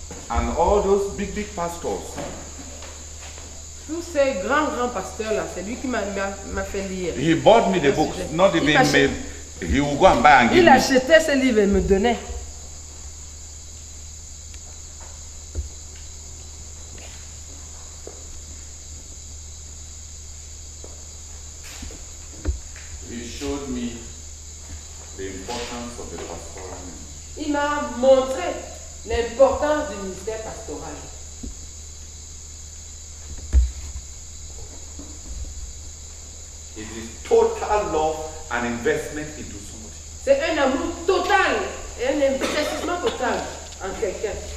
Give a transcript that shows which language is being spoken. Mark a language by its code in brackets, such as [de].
[en] and all those big pastors. [fr] Tous ces grands pasteurs-là, c'est lui qui m'a fait lire. [en] He bought me the books, not even me. He will go and buy and give [fr] Il [en] me. [fr] achetait ces livres et me donnait. [en] He showed me the importance of the pastoral ministry. [fr] Il m'a montré l'importance du ministère pastoral. [en] It is total love and investment into somebody. [fr] C'est un amour total et un investissement total en quelqu'un.